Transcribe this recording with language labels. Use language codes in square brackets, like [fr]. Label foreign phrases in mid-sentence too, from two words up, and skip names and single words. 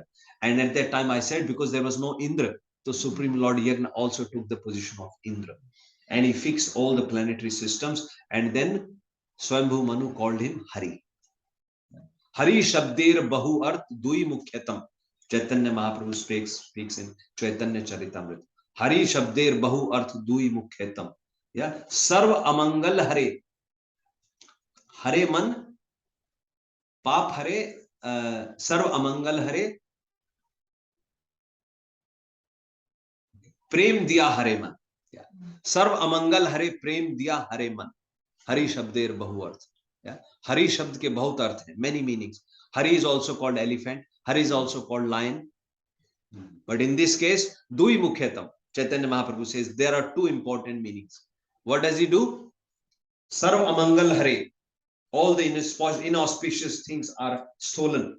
[en] And at that time I said, because there was no Indra, so Supreme Lord Yagna also took the position of Indra. And he fixed all the planetary systems. And then Swambhu Manu called him Hari. [bn] হরি শব্দের বহু অর্থ দুই মুখ্যতম. [en] Chaitanya Mahaprabhu speaks in Chaitanya Charitamrita. [bn] হরি শব্দের বহু অর্থ দুই মুখ্যতম. Yeah. সর্ব অমঙ্গল হরে। হরে মন. পাপ হরে। সর্ব অমঙ্গল হরে. প্রেম দিয়া হরে মন. Yeah. সর্ব অমঙ্গল হরে প্রেম দিয়া হরে মন. হরি শব্দের বহু অর্থ. [hi] Yeah. हरि शब्द के बहुत अर्थ है, [en] many meanings. Hari is also called elephant. Hari is also called lion. But in this case, [bn] দুই মুখ্যতম. [en] Chaitanya Mahaprabhu says there are two important meanings. What does he do? [bn] সর্ব অমঙ্গল হরে. [en] All the inauspicious things are stolen.